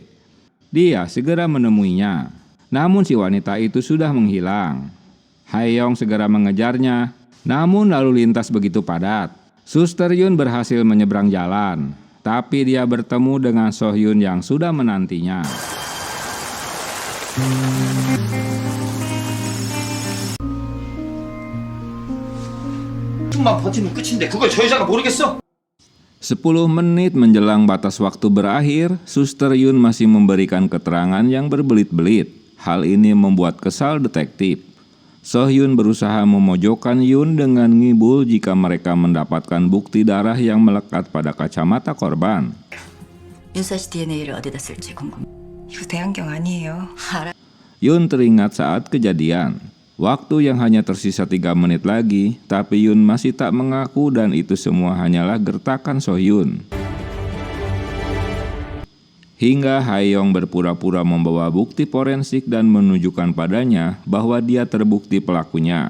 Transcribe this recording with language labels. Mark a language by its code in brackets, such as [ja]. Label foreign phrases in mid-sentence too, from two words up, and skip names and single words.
[id] Dia segera menemuinya. Namun si wanita itu sudah menghilang. Hae-yong segera mengejarnya, namun lalu lintas begitu padat. Suster Yun berhasil menyeberang jalan, tapi dia bertemu dengan So-hyun yang sudah menantinya. [ko] 좀만 버티면 끝인데 그걸 저 여자가 모르겠어? [id] 10 menit menjelang batas waktu berakhir, Suster Yun masih memberikan keterangan yang berbelit-belit. Hal ini membuat kesal detektif. So-hyun berusaha memojokkan Yun dengan ngibul jika mereka mendapatkan bukti darah yang melekat pada kacamata korban. [ko] 윤서 씨 DNA를 어디다 쓸지 궁금. 이거 대안경 아니에요. [id] Yun teringat saat kejadian. Waktu yang hanya tersisa 3 menit lagi, tapi Yun masih tak mengaku dan itu semua hanyalah gertakan So-hyun. Hingga Hae-yong berpura-pura membawa bukti forensik dan menunjukkan padanya bahwa dia terbukti pelakunya.